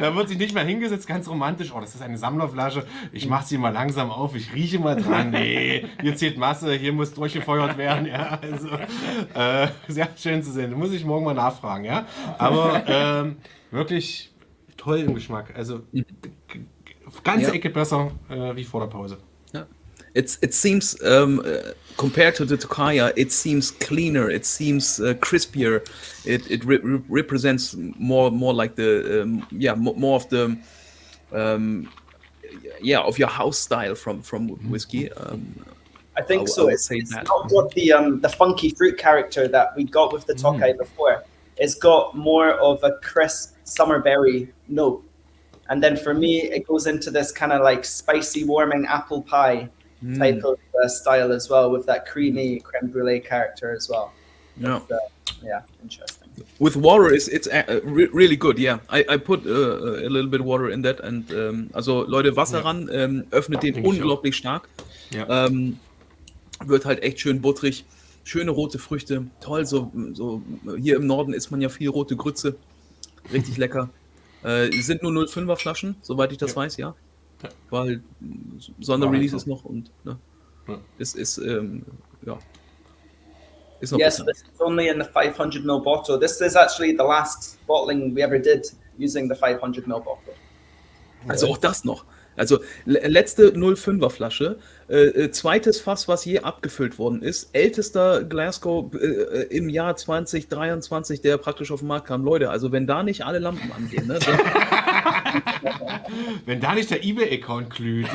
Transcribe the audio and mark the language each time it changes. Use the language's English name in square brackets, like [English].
[German] Da wird sich nicht mehr hingesetzt, ganz romantisch. Oh, das ist eine Sammlerflasche, ich mache sie mal langsam auf, ich rieche mal dran. Nee, hier zählt Masse, hier muss durchgefeuert werden. Ja, also, sehr schön zu sehen. Da muss ich morgen mal nachfragen. Ja? Aber wirklich toll im Geschmack. Also ganze Ecke besser wie vor der Pause. [English] Yeah. It seems compared to the Tokaja, it seems cleaner. It seems crispier. It represents more like the more of the of your house style from whiskey. I think so. It's not got the funky fruit character that we got with the Tokai before. It's got more of a crisp summer berry note. And then for me, it goes into this kind of like spicy, warming apple pie type of style as well, with that creamy creme brulee character as well. Yeah, yeah, interesting. With water, it's really good. Yeah, I put a little bit water in that and also [German] Leute, Wasser ran, öffnet den unglaublich stark. Ja. Wird halt echt schön butterig, schöne rote Früchte, toll. So hier im Norden isst man ja viel rote Grütze, richtig lecker. Sind nur 0,5er Flaschen, soweit ich das weiß, ja. Weil Sonderrelease ist noch und ne, es ist ja. Ist noch [English] Yes, this is only in the 500 ml bottle. This is actually the last bottling we ever did using the 500 ml bottle. [German] Also auch das noch. Also letzte 0,5er Flasche, zweites Fass, was je abgefüllt worden ist, ältester Glasgow im Jahr 2023, der praktisch auf den Markt kam. Leute, also wenn da nicht alle Lampen angehen, ne? Wenn da nicht der eBay-Account glüht.